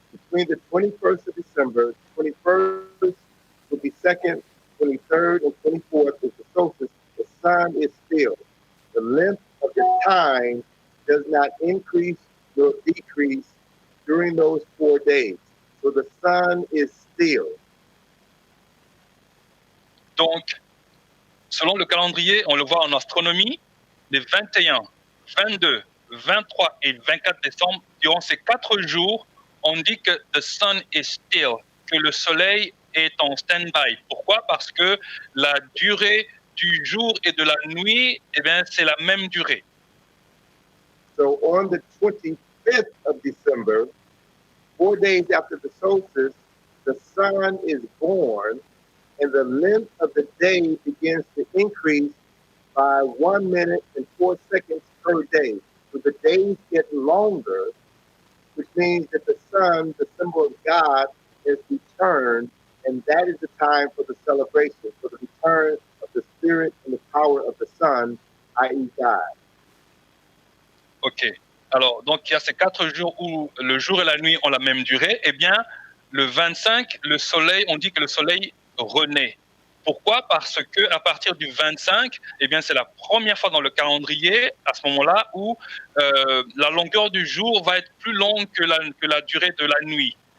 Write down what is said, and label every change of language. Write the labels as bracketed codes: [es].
[en] Between the 21st of December, 21st, 22nd, 23rd, and 24th is the solstice. The sun is still. The length of the time does not increase nor decrease during those 4 days. So the sun is still. [fr] Donc, selon le calendrier, on le voit en astronomie, les 21, 22, 23 et 24 décembre, durant ces 4 jours, on dit que [en] the sun is still, [fr] que le soleil est en stand-by. Pourquoi? Parce que la durée du jour et de la nuit, eh bien, c'est la même durée. [en] So on the 25th of December, 4 days after the solstice, the sun is born and the length of the day begins to increase by 1 minute and 4 seconds per day. So the days get longer, which means that the sun, the symbol of God, has returned, and that is the time for the celebration, for the return of the spirit and the power of the sun, i.e. God. OK. [fr] Alors, donc, il y a ces 4 jours où le jour et la nuit ont la même durée. Eh bien, le 25, le soleil, on dit que le soleil renaît. Pourquoi? Parce que à partir du 25, eh bien, c'est la première fois dans le calendrier, à ce moment-là, où la longueur du jour va être plus longue que la durée de la nuit.